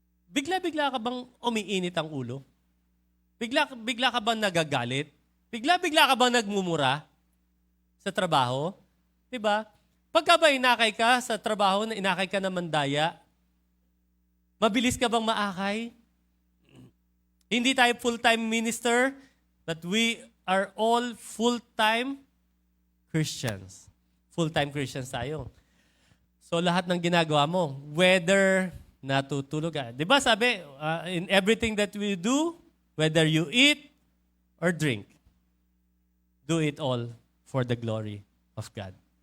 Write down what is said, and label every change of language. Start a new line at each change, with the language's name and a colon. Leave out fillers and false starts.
Filipino: Bigla-bigla ka bang umiinit ang ulo? Bigla ka bang nagagalit? Bigla-bigla ka bang nagmumura sa trabaho? Diba? Pagka ba inakay ka sa trabaho na inakay ka ng mandaya, mabilis ka bang maakay?
English: Hindi tayo full-time minister, but we are all full-time Christians. Full-time Christians tayo.
Filipino: So lahat ng ginagawa mo, whether natutulog ka. Di ba sabi,
English: in everything that we do, whether you eat or drink, do it all for the glory of God.